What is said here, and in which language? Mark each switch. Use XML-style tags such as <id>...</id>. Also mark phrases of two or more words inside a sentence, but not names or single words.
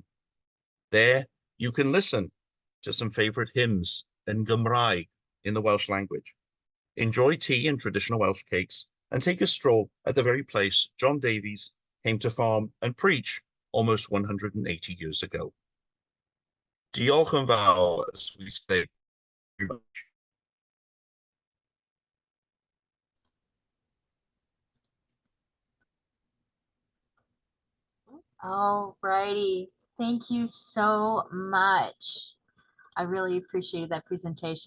<en>There, you can listen to some favorite hymns in Gymraeg in the Welsh language. Enjoy tea and traditional Welsh cakes, and take a stroll at the very place John Davies came to farm and preach almost 180 years ago.</en> <cy>Diolch yn fawr,</cy> <en>as we say very much. All righty. Thank you so much. I really appreciated that presentation.</en>